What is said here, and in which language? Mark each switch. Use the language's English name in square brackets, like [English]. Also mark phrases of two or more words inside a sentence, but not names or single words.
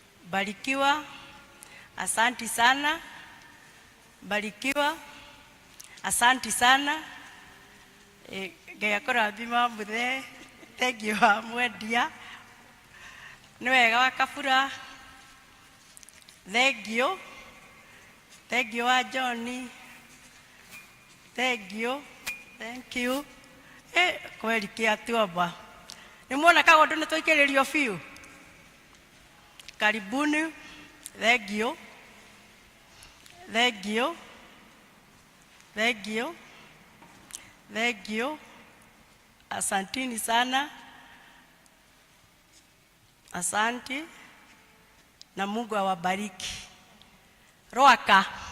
[Swahili] Barikiwa. Asanti sana. Barikiwa. Asanti sana. [Kikuyu] Ngai akũrathima mũthe. [English] Thank you [Kikuyu] wa mwendia. Nĩ wega wa Kabura. [English] Thank you. Thank you wa John. Thank you. Thank you. [Swahili] Kweli kiatuomba. [Kikuyu] Nimuona kagondo nĩ twaikĩrĩrio biũ. [Swahili] Karibuni. [English] Thank you. Thank you. Thank you. Thank you. [Swahili] Asantini sana. Asante. Na Mungu awabariki. [Kikuyu] Roaka.